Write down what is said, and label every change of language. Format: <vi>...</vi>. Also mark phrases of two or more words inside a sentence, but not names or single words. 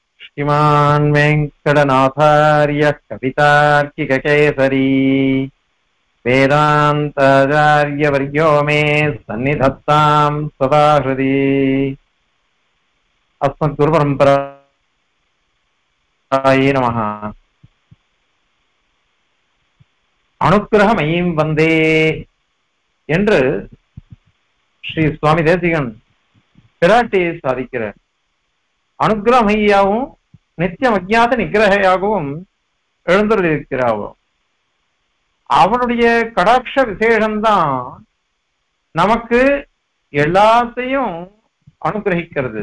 <sa>श्रीमान् वेङ्कटनाथार्यः कवितार्किककेसरी वेदान्ताचार्यवर्यो मे सन्निधत्तां सदा हृदि। अस्मद्गुरुपरम्परायै नमः। अनुग्रहमयीं वन्दे</sa> <ta>என்று ஸ்ரீ சுவாமி தேசிகன் பிராட்டியை சாதிக்கிறார். அனுகிரகமையாகவும் நித்தியம் அஜ்ஞாத நிகிரகையாகவும் எழுந்துள்ளிருக்கிறாவோ அவனுடைய கடாட்ச விசேஷம்தான் நமக்கு எல்லாத்தையும் அனுகிரகிக்கிறது.</ta>